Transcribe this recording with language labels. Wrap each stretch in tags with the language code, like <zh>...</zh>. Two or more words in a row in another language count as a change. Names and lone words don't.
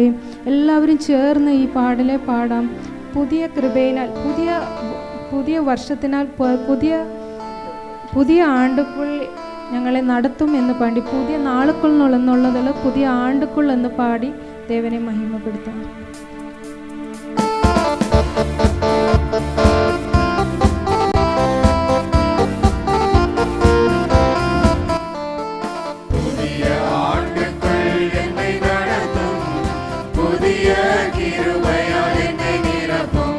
<ml>എല്ലാവരും ചേർന്ന് ഈ പാടലെ പാടാം. പുതിയ കൃപയിനാൽ, പുതിയ വർഷത്തിനാൽ, പുതിയ ആണ്ടുക്കുൾ ഞങ്ങളെ നടത്തും എന്ന് പാടി, പുതിയ നാളുക്കുൾ എന്നുള്ളതല്ല, പുതിയ ആണ്ടുക്കുൾ എന്ന് പാടി ദേവനെ മഹിമപ്പെടുത്താം.</ml> <ta>புதிய ஆண்டுக்குள் என்னை நடத்தும், புதிய கிருபையால் என்னை நிரப்பும்.</ta>